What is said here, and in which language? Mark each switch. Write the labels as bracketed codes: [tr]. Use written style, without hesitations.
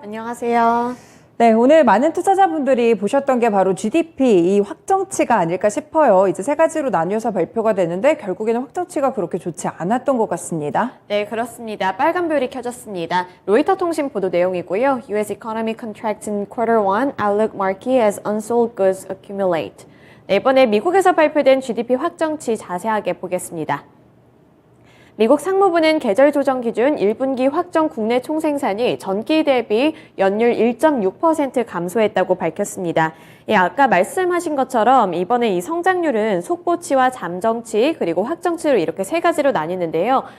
[ko] 안녕하세요. 네, 오늘 많은 투자자분들이 보셨던 게 바로 GDP 이 확정치가 아닐까 싶어요. 이제 세 가지로 나뉘어서 발표가 되는데 결국에는 확정치가 그렇게 좋지 않았던 것 같습니다. 네, 그렇습니다. 빨간불이 켜졌습니다. 로이터 통신 보도 내용이고요. [en] US economy contracts in Q1, outlook marquee as unsold goods accumulate. [ko] 네, 이번에 미국에서 발표된 GDP 확정치 자세하게 보겠습니다. 미국 상무부는 계절 조정 기준 1분기 확정 국내 총생산이 전기 대비 연율 1.6% 감소했다고 밝혔습니다. 예, 아까 말씀하신 것처럼 이번에 이 성장률은 속보치와 잠정치 그리고 확정치로 이렇게 세 가지로 나뉘는데요.